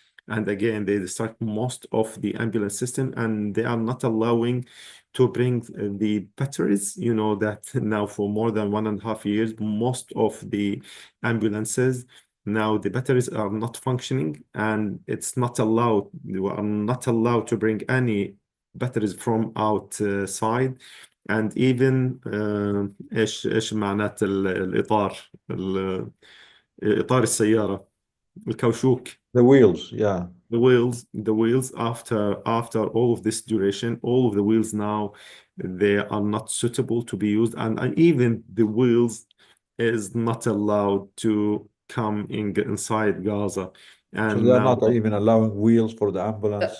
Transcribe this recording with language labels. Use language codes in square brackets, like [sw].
[en] And again, they distract most of the ambulance system, and they are not allowing to bring the batteries. You know that now for more than 1.5 years, most of the ambulances, now the batteries are not functioning, and it's not allowed. You are not allowed to bring any batteries from outside. [ar] And even ايش معنات الاطار اطار السيارة الكاوشوك. [en] The wheels, yeah. The wheels after all of this duration, all of the wheels now, they are not suitable to be used, and even the wheels is not allowed to come inside Gaza. So And they're now, not even allowing wheels for the ambulance.